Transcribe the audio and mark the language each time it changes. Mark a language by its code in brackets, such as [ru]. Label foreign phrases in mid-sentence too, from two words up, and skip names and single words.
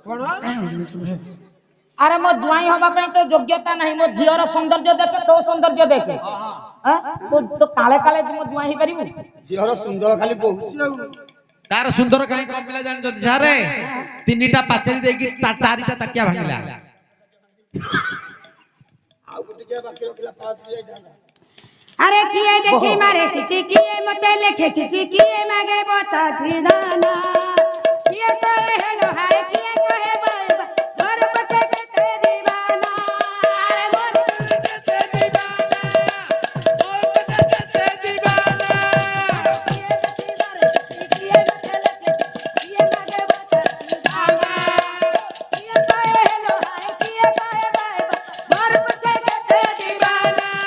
[or] ଆରେ ମୋ ଜ୍ୱାଇଁ ହବା ପାଇଁ ତ ଯୋଗ୍ୟତା ନାହିଁ ମୋ ଝିଅର ସୌନ୍ଦର୍ଯ୍ୟ ଦେଖେ ତୋ ସୌନ୍ଦର୍ଯ୍ୟ ଦେଖେ ତ କାଳେ କାଳେ ମୋ ଜ୍ୱାଇଁ ହେଇପାରିବୁ? ଝିଅର ସୁନ୍ଦର ଖାଲି ବହୁଛି ଆଉ ତାର ସୁନ୍ଦର କାହିଁ କମିଲା ଜାଣିଛନ୍ତି ସାରେ? 3ଟା ପାଚେରୀ ଦେଇକି 4ଟା ତାକିଆ ଭାଙ୍ଗିଲା ଆଉ ଟିକେ ବାକି ରଖିଲା ପାଟି ଯାଇଥାନ୍ତା [spv] ଆରେ କିଏ ଦେଖି ମାରେ ଚିଠି କିଏ ମତେ ଲେଖେ ଚିଠି କିଏ ମାଗେ ବତା ଦାନା किए कहे [en] hello hi [spv] किए कहे [en] bye bye [spv] घर बते ते दीवाना अरे मोर ते दीवाना मोर ते दीवाना किए देखी मारे चिट्ठी किए मते लिखे किए मागे बता दाना किए कहे [en] hello hi [spv] किए कहे [en] bye bye [spv] घर बते ते दीवाना